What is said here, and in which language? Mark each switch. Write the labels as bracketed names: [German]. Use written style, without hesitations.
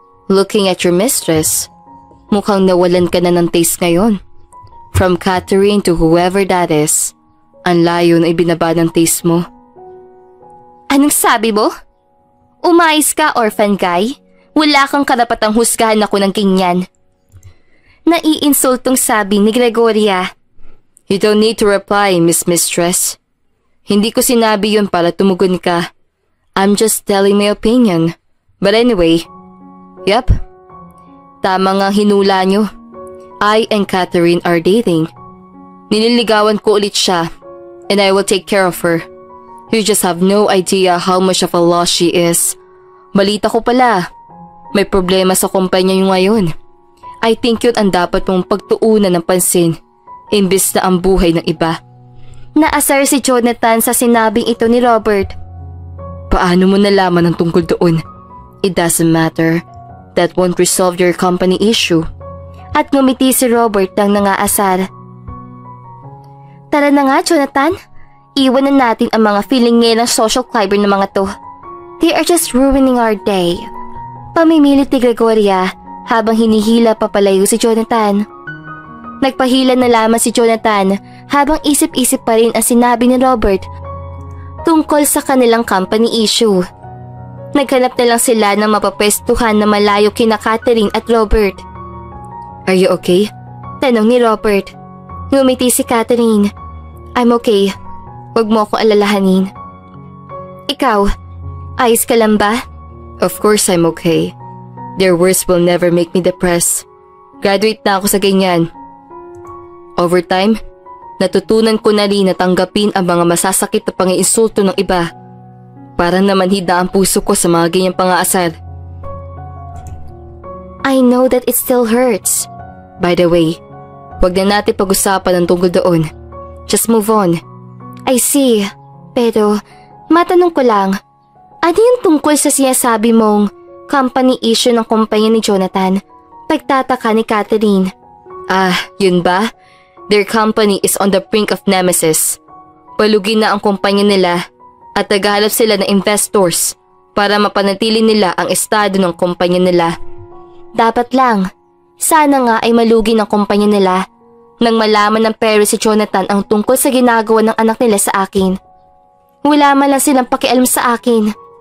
[English] Looking at your mistress, [Filipino] mukhang nawalan ka na ng taste ngayon. [English] From Catherine to whoever that is, [Filipino] ang layo na ibinaba ng taste mo. Anong sabi mo? Umayos ka, [English] orphan guy. [Filipino] Wala kang karapatang husgahan ako ng ganyan. Naiinsultong sabi ni Gregoria. [English] You don't need to reply, Miss Mistress. [Filipino] Hindi ko sinabi yun para tumugon ka. [English] I'm just telling my opinion. But anyway, yep, [Filipino] tama nga hinula nyo. [English] I and Catherine are dating. [Filipino] Nililigawan ko ulit siya, [English] and I will take care of her. You just have no idea how much of a loss she is. [Filipino] Balita ko pala, may problema sa kumpanya nyo ngayon. [English] I think [Filipino] yun ang dapat mong pagtuunan ng pansin, imbis na ang buhay ng iba. Naasar si Jonathan sa sinabing ito ni Robert. Paano mo nalaman ang tungkol doon? [English] It doesn't matter. That won't resolve your company issue. [Filipino] At ngumiti si Robert nang nangaasar. Tara na nga, Jonathan. Iwanan natin ang mga feeling ng social climber na mga to. [English] They are just ruining our day. [Filipino] Pamimilit ni Gregoria habang hinihila papalayo si Jonathan. Nagpahila na lamang si Jonathan habang isip-isip pa rin ang sinabi ni Robert tungkol sa kanilang company issue. Naghanap na lang sila ng mapapwestuhan na malayo kina Catherine at Robert. [English] Are you okay? [Filipino] Tanong ni Robert. Ngumiti si Catherine. [English] I'm okay. [Filipino] Huwag mo ako alalahanin. Ikaw, ayos ka lang ba? [English] Of course I'm okay. Their words will never make me depressed. [Filipino] Graduate na ako sa ganyan. [English] Over time, [Filipino] natutunan ko na rin na tanggapin ang mga masasakit na pang-iinsulto ng iba. Parang namanhid na ang puso ko sa mga ganyang pang-aasar. [English] I know that it still hurts. By the way, [Filipino] huwag na natin pag-usapan ang tungkol doon. [English] Just move on. [Filipino] I see. Pero, matanong ko lang, ano yung tungkol sa sinasabi mong company issue ng kumpanya ni Jonathan? Pagtataka ni Catherine. Yun ba? [English] Their company is on the brink of nemesis. [Filipino] Palugin na ang kumpanya nila at naghahanap sila ng investors para mapanatili nila ang estado ng kumpanya nila. Dapat lang. Sana nga ay malugi ng kumpanya nila. Nang malaman ng parents si Jonathan ang tungkol sa ginagawa ng anak nila sa akin, wala man lang silang pakialam sa akin.